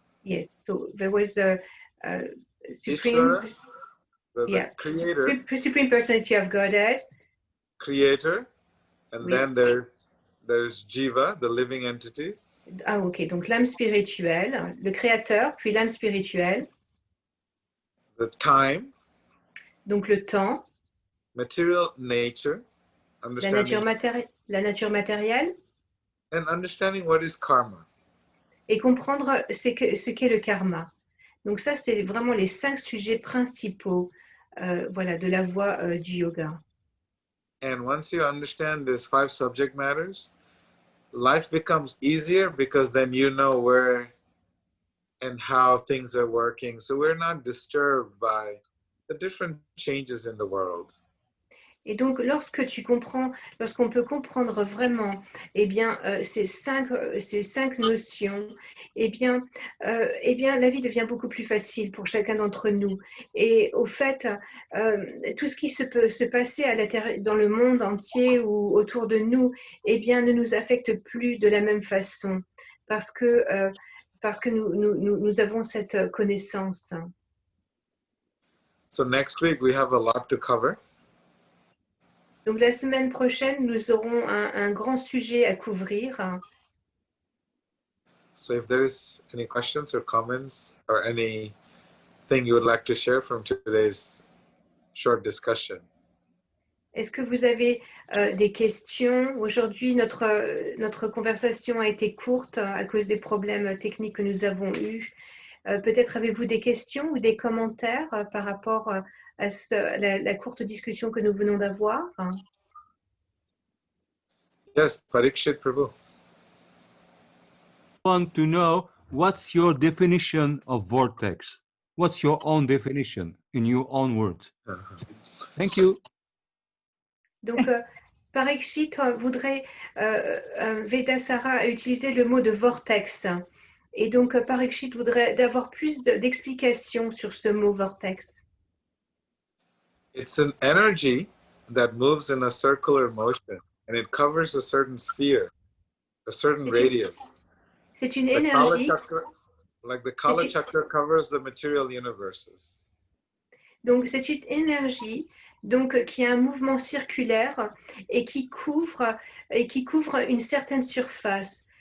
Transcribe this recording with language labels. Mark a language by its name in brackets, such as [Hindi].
[English] Yes, so there was a supreme, Ishvara, the creator, supreme personality of Godhead, creator, and then there's Jiva, the living entities. [French] Ah, ok, donc l'âme spirituelle, le créateur, puis l'âme spirituelle. [English] The time. [French] Donc le temps. [English] Material nature. [French] La nature matérielle. [English] And understanding what is karma. [French] Et comprendre ce qu'est le karma. Donc ça, c'est vraiment les 5 sujets principaux de la voie du yoga. [English] And once you understand these 5 subject matters, life becomes easier because then you know where and how things are working. So we're not disturbed by the different changes in the world. [French] Et donc, lorsqu'on peut comprendre vraiment, eh bien, ces cinq notions, eh bien, la vie devient beaucoup plus facile pour chacun d'entre nous. Et au fait, tout ce qui peut se passer dans le monde entier ou autour de nous, eh bien, ne nous affecte plus de la même façon, parce que nous avons cette connaissance. [English] So next week we have a lot to cover. [French] Donc la semaine prochaine, nous aurons un grand sujet à couvrir. [English] So if there is any questions or comments or anything you would like to share from today's short discussion. [French] Est-ce que vous avez des questions? Aujourd'hui, notre conversation a été courte à cause des problèmes techniques que nous avons eus. Peut-être avez-vous des questions ou des commentaires par rapport à la courte discussion que nous venons d'avoir? [English] Yes, Parikshit Prabhu. I want to know what's your definition of vortex? What's your own definition in your own words? Thank you. [French] Donc, Parikshit voudrait, Vedasara a utilisé le mot de vortex. Et donc, Parikshit voudrait d'avoir plus d'explications sur ce mot vortex. [English] It's an energy that moves in a circular motion and it covers a certain sphere, a certain radius. [French] C'est une [English] The Kala [French] énergie. [English] Chakra, like the Kala Chakra covers the material universes. [French] Donc, c'est une énergie donc, qui a un mouvement circulaire et qui couvre une certaine surface.